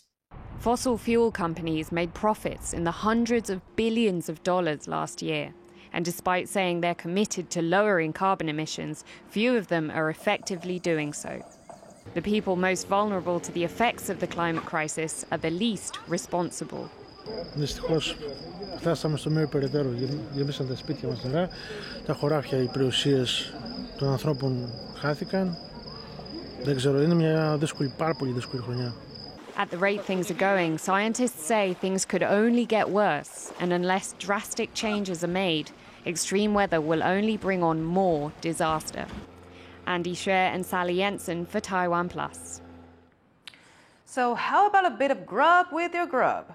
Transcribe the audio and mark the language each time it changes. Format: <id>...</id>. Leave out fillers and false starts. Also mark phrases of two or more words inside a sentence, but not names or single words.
<en>Fossil fuel companies made profits in the hundreds of billions of dollars last year. And despite saying they're committed to lowering carbon emissions, few of them are effectively doing so. The people most vulnerable to the effects of the climate crisis are the least responsible.</en> <el>Δυστυχώς φτάσαμε στο σημείο περαιτέρω. Γεμίσαν τα σπίτια μας νερά, τα χωράφια, οι περιουσίες των ανθρώπων χάθηκαν. Δεν ξέρω, είναι μια δύσκολη, πάρα πολύ δύσκολη χρονιά.</el> <en>At the rate things are going, scientists say things could only get worse, and unless drastic changes are made, extreme weather will only bring on more disaster. Andy Scher and Sally Jensen for Taiwan Plus. So how about a bit of grub with your grub?</en>